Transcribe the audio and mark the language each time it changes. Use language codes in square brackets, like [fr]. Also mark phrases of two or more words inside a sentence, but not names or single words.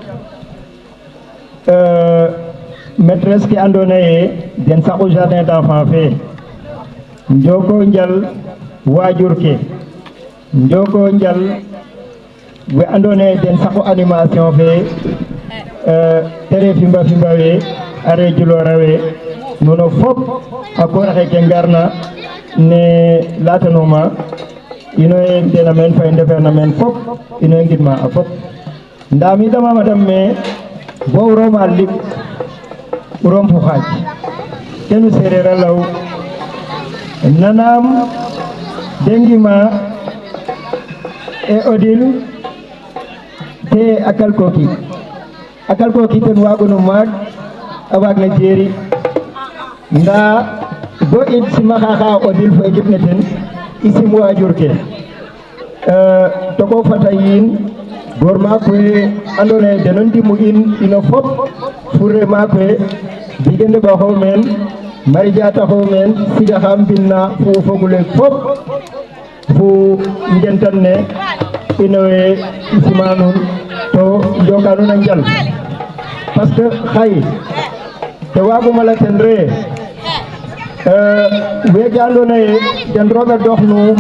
[srr] maîtresse ki andona ye den saxu [fr] jardin d'enfant [srr] fe njoko njal wajur ke njoko njal we andona ye den saxu animation fe tere fimba we are julora we nono fop a koor xe ke ngarna ne latanoma ino ye ndena men fa ndeferna men fop ino ye ngidma a fop ndami dama madam me bo roma lik urom fu xaaj kenu sereer a law nanam dengima e odil te akal koki ten wagono maag a waag na jeeri nda bo it sima xaxa odil fo ekip ne ten i sim wajur ke to ko fata yin gor maak we andona ye deno ndimu in ino fop fure maak we digende ɓaxo men Marie taxo men siga xam binna fo fogule fop fu ngentan ne ino we sima nuun to njoka nuun a njal [fr] parce que [srr] xay te waguma la ten re wege andoona yee den roog a doxnu